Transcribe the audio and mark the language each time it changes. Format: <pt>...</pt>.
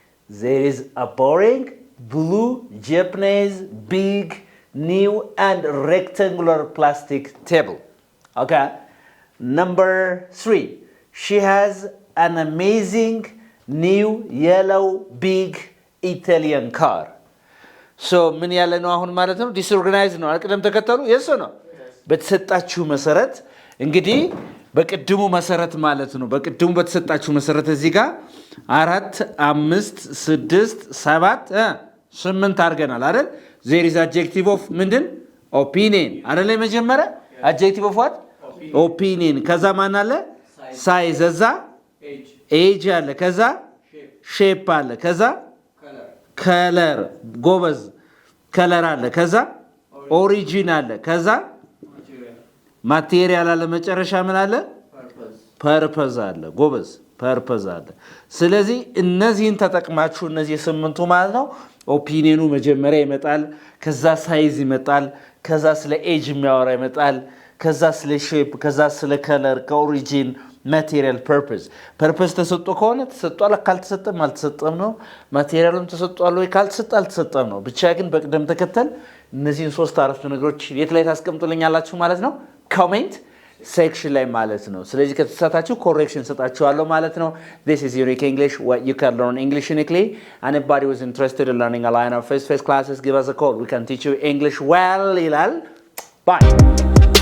<en>There is a boring blue Japanese big new and rectangular plastic table. okay, number 3 she has an amazing new yellow big Italian car.</en> <am>so ምን ያለ ነው አሁን ማለት ነው? disorganized ነው አልቀደም ተከተሉ yes ነው በተሰጣችሁ መሰረት እንግዲህ በቅድሙ መሰረት ማለት ነው። በቅድሙ በተሰጣችሁ መሰረት እዚህ ጋር 4 5 6 7 8 አድርገናል አይደል?</am> <en>there is adjective of</en> <am>ምንድን</am> <en>opinion</en> <am>አይደል? መጀመሪያ</am> <en>adjective of what?</en> <am>opinion ከዛ ማን አለ? size እዛ age አለ ከዛ shape አለ ከዛ color ጎበዝ color አለ ከዛ origin አለ ከዛ material አለ መጨረሻ ምን አለ? purpose አለ ጎበዝ purpose አለ። ስለዚህ እነዚህን ተጠቅማችሁ እነዚህ ስምንቱ ማለት ነው ኦፒኒየኑ መጀመሪያ ይመጣል ከዛ size ይመጣል ከዛ ስለ age የሚያወራ ይመጣል ከዛ ስለ shape ከዛ ስለ color ከorigin material purpose ተሰጥቶ ከሆነ ተሰጥቷል ካልተሰጠም አልተሰጠም ነው። ማቴሪያሉም ተሰጥቷል ወይ ካልተሰጠ አልተሰጠም ነው። ብቻ ግን በቅደም ተከተል እነዚህን ሶስት አረፍተ ነገሮች የት ላይ ታስቀምጡልኛላችሁ ማለት ነው? ኮሜንት ሴክሽን ላይ ማለት ነው። ስለዚህ ከተሳሳታችሁ ኮሬክሽን ሰጣችኋለሁ ማለት ነው።</am> <en>This is Unique English, what you can learn English uniquely. Anybody who is interested in learning a line of face-to-face classes, give us a call. We can teach you English well. ይላል. Bye.</en>